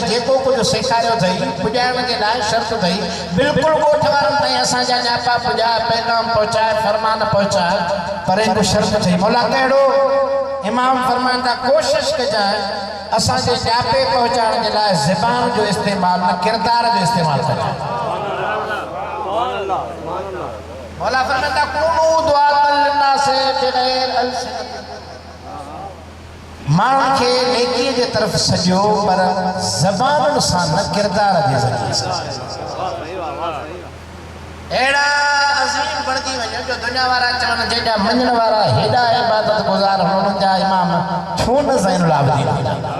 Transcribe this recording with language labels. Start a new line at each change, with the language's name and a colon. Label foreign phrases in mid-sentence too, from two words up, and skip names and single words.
Sindhi: जेको कुझु सेखारियो अथई पुॼाइण जे लाइ शर्त अथई। बिल्कुलु ॻोठ वारनि ताईं असांजा न्यापा पुॼाए पैगाम पहुचाए फरमान पहुचाए पर हिकु शर्त अथई। मौला कहिड़ो? इमाम फरमाइनि था कोशिशि कजांइ असांजे न्यापे पहुचाइण जे लाइ ज़बान जो इस्तेमालु न किरदार जो इस्तेमालु कजांइ। मौला फरमाइनि था
Arabic: كونوا دعاة للناس بغير ألسنة.
Sindhi: माण्हुनि खे नेकीअ जे तरफ़ सॼो पर ज़बानुनि सां न किरदार जे ज़रिए सां। अहिड़ा अज़ीम बणजी वञो जो दुनिया वारा चवनि जंहिंजा मञण वारा हेॾा इबादत गुज़ार हुननि जा इमाम छो न ज़ैनुल आबिदीन हुजनि।